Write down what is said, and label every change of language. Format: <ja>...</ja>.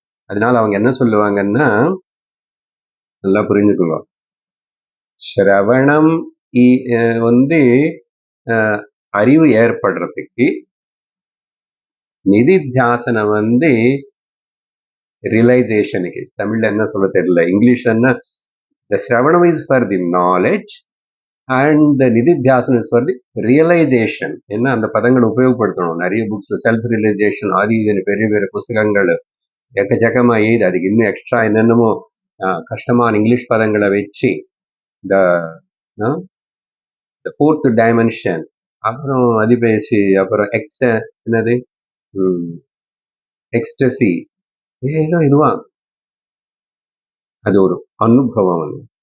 <ta>அதனால அவங்க என்ன சொல்லுவாங்கன்னா, நல்லா புரிஞ்சுக்குங்க, சிரவணம் வந்து அறிவு ஏற்படுறதுக்கு, நிதித்தியாசனம் வந்து ரியலைசேஷனுக்கு. தமிழ்ல என்ன சொல்ல தெரியல, இங்கிலீஷ்ல</ta> <en>the Shravanam is for the knowledge and the Nididhyasana is for the realization.</en> <ta>என்ன அந்த பதங்களை உபயோகப்படுத்தணும். நிறைய புக்ஸ் செல்ஃப் ரியலைசேஷன் ஆதி பெரிய பெரிய புஸ்தகங்கள் எக்கச்சக்கமா எழுது. அதுக்கு இன்னும் எக்ஸ்ட்ரா என்னென்னமோ கஷ்டமான இங்கிலீஷ் பதங்களை வச்சு</ta> <en>the fourth dimension,</en> <ta>அப்புறம் அதிபேசி, அப்புறம் என்னது எக்ஸ்டசி, இதெல்லாம் இதுவா அது ஒரு அனுபவம்.</ta>